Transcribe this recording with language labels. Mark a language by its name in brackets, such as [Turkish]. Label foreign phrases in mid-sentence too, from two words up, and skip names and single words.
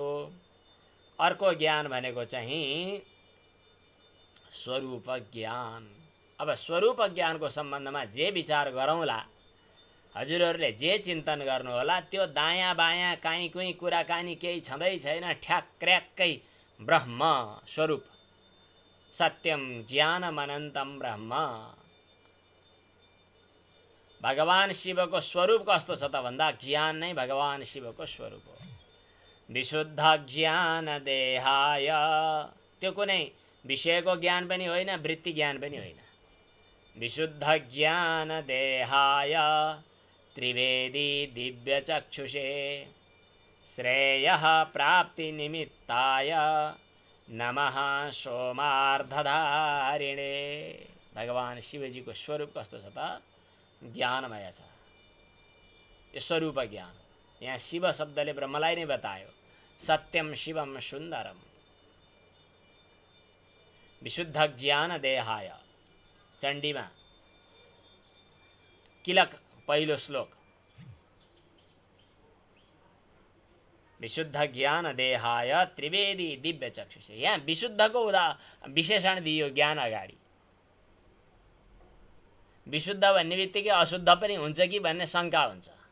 [Nepali] अर्को ज्ञान भनेको चाहिँ स्वरूप ज्ञान। अब स्वरूप ज्ञानको सम्बन्धमा जे विचार गरौँला, हजुरहरूले जे चिन्तन गर्नुहोला, त्यो दायाँ बायाँ काहीँ कुहीँ कुराकानी केही छँदै छैन। ठ्याक्र्याक्कै ब्रह्म स्वरूप, [Sanskrit] सत्यम ज्ञानम अनन्तम ब्रह्म। [Nepali] भगवान शिवको स्वरूप कस्तो छ त भन्दा ज्ञान नै भगवान शिवको स्वरूप हो। [Sanskrit] विशुद्ध ज्ञान देहाय, [Nepali] त्यो कुनै विषयको ज्ञान पनि होइन, वृत्ति ज्ञान पनि होइन। [Sanskrit] विशुद्ध ज्ञान देहाय त्रिवेदी दिव्य चक्षुषे श्रेयः प्राप्ति निमित्ताय नमः सोमार्धधारिणे। [Nepali] भगवान शिवजीको स्वरूप कस्तो छ त? ज्ञानमय छ। यो स्वरूप ज्ञान। यहाँ शिव शब्दले ब्रह्मलाई नै बतायो। [Sanskrit] सत्यम शिवम सुन्दरम। विशुद्ध ज्ञान देहाय, [Nepali] चण्डीमा किलक पहिलो श्लोक। [Sanskrit] विशुद्ध ज्ञान देहाय त्रिवेदी दिव्य चक्षुषे। [Nepali] यहाँ विशुद्धको विशेषण दियो ज्ञान अगाडि। विशुद्ध भन्ने बित्तिकै अशुद्ध पनि हुन्छ कि भन्ने शङ्का हुन्छ।